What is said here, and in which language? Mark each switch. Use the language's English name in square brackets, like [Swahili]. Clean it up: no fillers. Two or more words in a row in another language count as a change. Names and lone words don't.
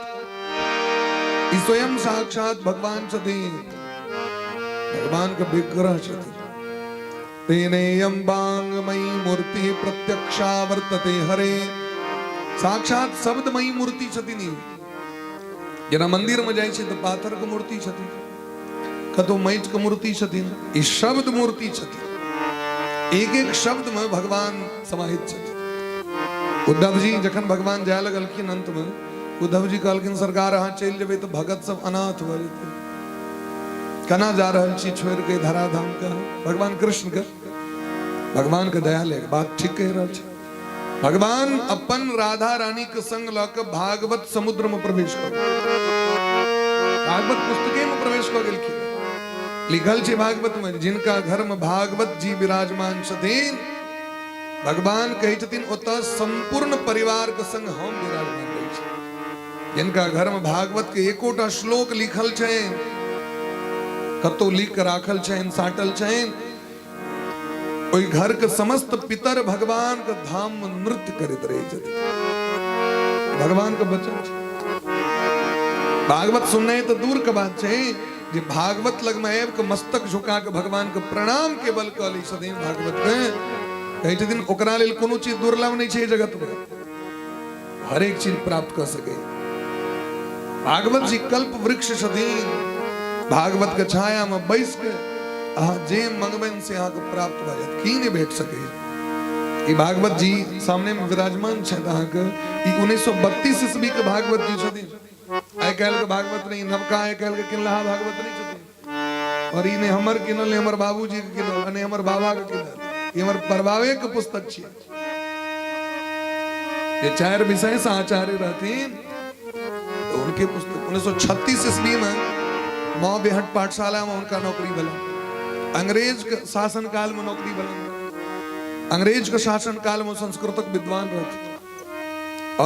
[Maithili] ई स्वयं साक्षात भगवान सती, भगवान का विग्रह सती। [Sanskrit] तेनेयं वाङ्मयी मूर्ति प्रत्यक्षा वर्तते हरे। [Maithili] साक्षात शब्दमयी मूर्ति छती नहीं। जना मंदिर में जाए तो पाथर की मूर्ति छती, कतो मैच की मूर्ति छती, ई शब्द मूर्ति छती। एक एक शब्द में भगवान समाहित छती। उद्धव जी जखन भगवान जाय लगलखिन अंत में, उद्धव जी कहलखिन सरकार अहाँ चल जेबै तो भगत सब अनाथ भ जेतै, केना जा रहल छी छोड़ के धराधाम का। भगवान कृष्ण के, भगवान के दया ले बात ठीक कह रहल छै। भगवान अपन राधा रानी के संग ल के भागवत समुद्र में प्रवेश कर, भागवत पुस्तके में प्रवेश कर गेलखिन। लिखल छै भागवत में, जिनका घर में भागवत जी विराजमान छथिन, भगवान कहै छथिन ओतऽ संपूर्ण परिवार के संग हम विराजमान रहै छी। जिनका घर में भागवत के एकोटा श्लोक लिखल छनि, कतौ लिख के राखल छनि, साटल छनि, ओई घर के समस्त पितर भगवान के धाम में नृत्य करैत रहै छथिन। भगवान के बचन छै। भागवत सुननाइ तो दूर के बात छै, जे भागवत लग में आबि के मस्तक झुका के भगवान के प्रणाम केवल कऽ लै छथिन भागवत के, कहै छथिन ओकरा लेल कोनो चीज दुर्लभ नहीं छै जगत में, हर एक चीज प्राप्त कर सके। भागवत जी कल्प वृक्ष छथिन। भागवत के छाया में बैस के अहाँ जे मंगबनि से अहाँ के प्राप्त भ जायत, की नहीं भेट सके। ई भागवत जी सामने में विराजमान छथि। अहाँ के ई 1932 ईस्वी के भागवत जी छथिन। आइ काल्हि के भागवत नहीं, नवका आइ काल्हि के किनलहा भागवत नहीं छथिन। और ई ने हमर किनल, हमर बाबूजी के किनल, ने हमर बाबा के किनल, ई हमर परबावे के पुस्तक छियै। ये चार विषय से आचार्य रहथिन, तो उनके पुस्तक 1936 ईस्वी में मौ बेहट पाठशाला में उनका नौकरी भला। अंग्रेज के शासन काल में नौकरी भला। अंग्रेज के शासन काल में संस्कृतक विद्वान रहते।